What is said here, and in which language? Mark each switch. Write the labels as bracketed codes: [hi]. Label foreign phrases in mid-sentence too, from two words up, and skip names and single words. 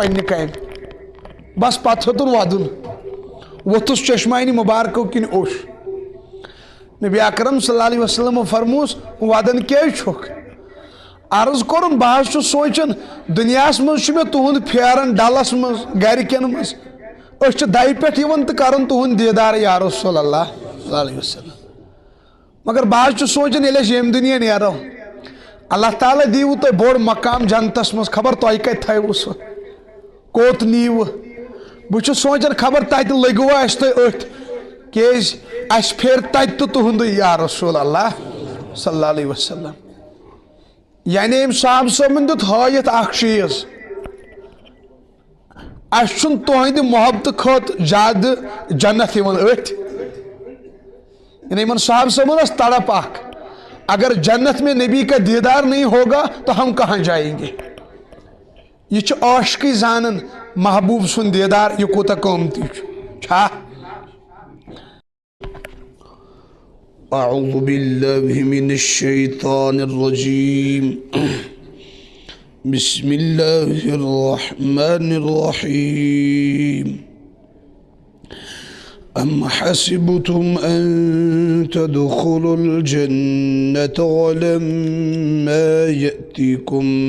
[ks] پننہِ کامہِ بس پتہٕ ہیوٚتُن ودُن ووٚتھُس چشمانہِ مُبارکو کِنۍ اوٚش نبی اکرم [ar] صلی اللہ علیہ وسلم [ks] فرموس ودان کیٛازِ چھُکھ عرض کوٚرُن بہٕ حظ چھُس سونٛچان دُنیاہس منٛز چھُ مےٚ تُہُنٛد پھیران ڈلس منٛز گرِکٮ۪ن منٛز أسۍ چھِ دَہہِ پٮ۪ٹھ یِوان تہٕ کران تُہُنٛد دیدار یا [ar] رسول اللہ صلی اللہ علیہ وسلم [ks] مگر بہٕ حظ چھُس سونٛچان ییٚلہِ أسۍ ییٚمہِ دُنیا نیرو اللہ تعالیٰ دیٖوٕ تۄہہِ بوٚڑ مقام جنتس منٛز خبر تۄہہِ کتہِ تھٲیوٕ سُہ کوٚت نیٖوٕ بہٕ چھُس سونٛچان خبر تتہِ لٔگوا اَسہِ تُہۍ أتھۍ کیٛازِ اَسہِ پھیرِ تتہِ تہٕ تُہُنٛدُے [ar] یا رسول اللہ صلی اللہ علیہ وسلم [ks] یعنی أمۍ صاحب صٲبن دیُت ہٲیِتھ اکھ چیٖز اَسہِ چھُنہٕ تُہنٛدِ محبتہٕ کھۄتہٕ زیادٕ جنت یِوان أتھۍ یعنی یِمن صاحب صٲبن ٲس تڑپ اکھ [ur] اگر جنت میں نبی کا دیدار نہیں ہوگا تو ہم کہاں جائیں گے [ks] یہ چھُ عاشقٕے زانان محبوب سُنٛد دیدار یہِ کوٗتاہ قۭمتی چھا [ar] اعوذ باللہ من الشیطان الرجیم بسم اللہ الرحمن الرحیم ام حسبتم ان تدخلوا الجنة ولما يأتكم